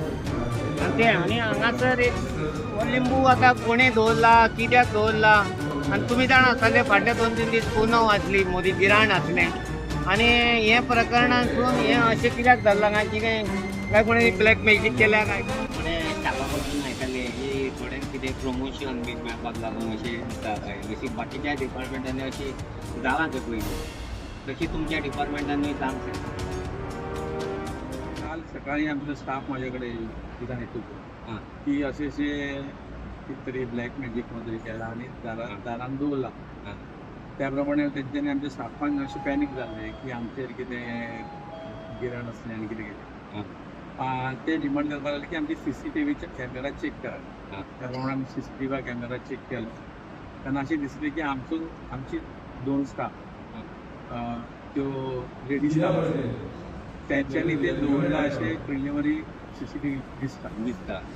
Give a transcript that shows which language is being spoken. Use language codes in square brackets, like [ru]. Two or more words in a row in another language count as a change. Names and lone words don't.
[kok] आनी हांगासर एक हो लिंबू आतां कोणें दवरला कित्याक दवरला आनी तुमी जाणा आसतले फाटले 2-3 दीस पुनव आसली मोदी गिराण आसलें आनी हे प्रकरणांतून हें अशें कित्याक जाल्लां काय कितें काय कोणें [en] black magic [kok] केल्या काय कोणें शापा पडून आयकल्लें की थोड्यांक कितें प्रमोशन बी मेळपाक लागून अशें दिसता काय जशी बाकीच्या डिपार्टमेंटांनी अशी जालां तें पयलीं तशी तुमच्या डिपार्टमेंटांनी जावंक शकता. [mr] काल सकाळी आमचा स्टाफ माझ्याकडे किती येतो की असे कितीतरी [en] black magic [mr] वगैरे केला आणि दारान [kok] दवरला त्याप्रमाणे त्यांच्यानी आमच्या स्टाफांक अशें पॅनीक जाल्लें की आमचेर कितें गिराण असलें आनी कितें कितें ते डिमांड करपाक लागले की आमची CCTVचे [en] camera check [kok] करा त्या प्रमाणे आमी [en] CCTV camera check [kok] केलो तेन्ना अशें दिसलें की आमची 2 स्टाफ त्यो [en] lady staff [kok] त्यांच्यानी ते दवरला अशें [en] preliminary CCTV [kok] दिसता.